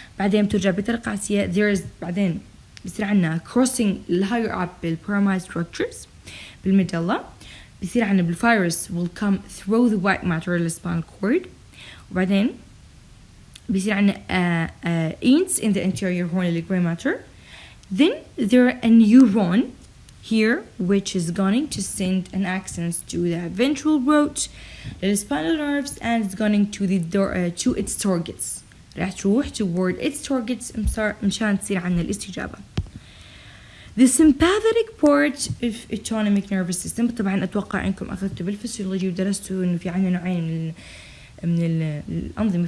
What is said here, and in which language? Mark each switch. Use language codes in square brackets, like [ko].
[ar] بعدين بترجع بطريقة عكسية بعدين بصير عنا crossing الهاير up بالبيراميد structures بالميدولا بصير عنا بالفيروس [en] will come through the white matter [ar] للسباينال كورد وبعدين بصير عنا ants in the anterior horn للجراي ماتر. [en] Then there are a neuron here which is going to send an axon to the ventral root, the spinal nerves, and it's going to the to its targets. [ar] راح تروح [en] toward its targets [ar] مشان تصير عنا الاستجابة. [en] The sympathetic part of autonomic nervous system [ar] طبعا أتوقع إنكم أخذتوا بالفسيولوجي ودرستوا إنه في عنا نوعين من الأنظمة.